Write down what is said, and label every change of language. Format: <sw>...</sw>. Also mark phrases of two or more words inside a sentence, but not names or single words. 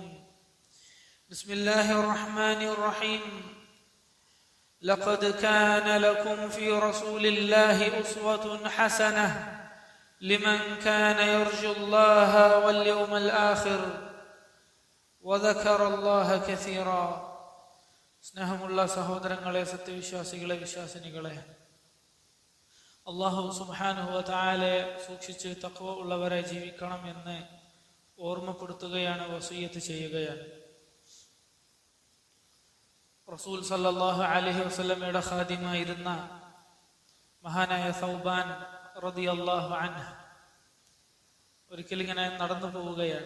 <ar>بسم الله الرحمن الرحيم. لقد كان لكم في رسول الله أسوة حسنة لمن كان يرجو الله واليوم الآخر وذكر الله كثيرا.</ar> <ml>സ്നേഹമുള്ള സഹോദരങ്ങളെ, സത്യവിശ്വാസികളെ, വിശ്വാസിനികളെ,</ml> <ar>الله سبحانه وتعالى</ar> <ml>സൂക്ഷിച്ച് തഖ്വ ഉള്ളവരെ ജീവിക്കണം എന്ന് ഓർമ്മപ്പെടുത്തുകയാണ്, വസിയ്യത്ത് ചെയ്യുകയാണ്. റസൂൽ</ml> <ar>صلى الله عليه وسلم</ar> <ml>ഖാദിമായിരുന്ന മഹാനായ സൗബാൻ</ml> <ar>رضي الله عنه</ar> <ml>ഒരിക്കൽ ഇങ്ങനെ നടന്നു പോവുകയാണ്.</ml>